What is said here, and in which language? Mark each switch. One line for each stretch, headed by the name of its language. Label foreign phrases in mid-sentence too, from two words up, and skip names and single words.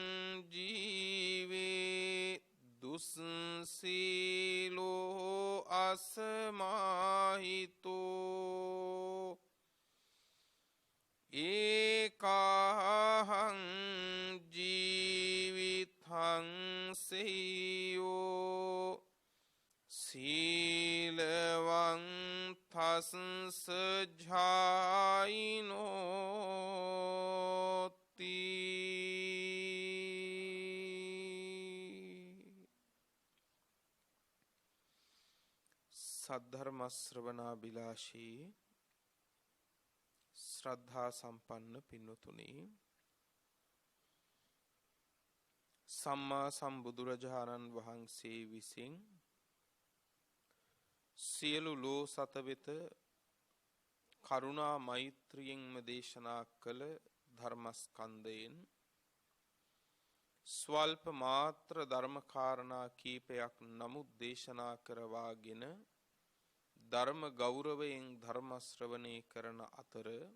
Pali: ජීවේ දුස්සීලෝ අසමාහිතෝ ඒකාහං ජීවිතං සෙය්‍යෝ සීලවන්තස්ස ජායිනෝති
Sinhala: සද්ධර්ම ශ්‍රවණාබිලාෂී ශ්‍රද්ධා සම්පන්න පින්වතුනි, සම්මා සම්බුදුරජාණන් වහන්සේ විසින් සියලු ලෝ සත වෙත කරුණා මෛත්‍රියෙන්ම දේශනා කළ ධර්මස්කන්ධයෙන් ස්වල්ප මාත්‍ර ධර්ම කාරණා කීපයක් නමුත් දේශනා කරවාගෙන ධර්ම ගෞරවයෙන් ධර්ම ශ්‍රවණය කරන අතර